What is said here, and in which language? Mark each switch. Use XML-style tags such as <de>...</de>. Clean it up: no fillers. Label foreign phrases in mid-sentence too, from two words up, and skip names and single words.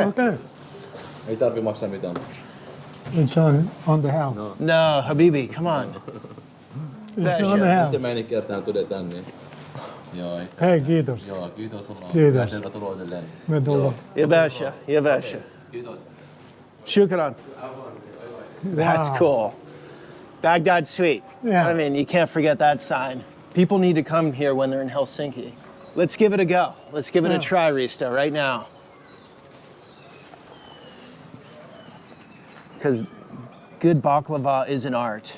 <en>Okay,</en> <fi>Ei tarvi maksaa mitään.</fi> <en>it's on the house. No, Habibi, come on. It's on the house.</en> <fi>Ensimmäinen kerta tuli tänne. Joo, isä. Hei, kiitos. Joo, kiitos sulla. Kiitos. Tervetuloa edelleen. Me tullaan. Yabasha, Yabasha. Kiitos.</fi> <en>Shukran. That's Wow. cool. Baghdad Sweet. Yeah. I mean, you can't forget that sign. People need to come here when they're in Helsinki. Let's give it a go. Let's give it a Yeah. try, Risto, right now. Because good baklava is an art.</en>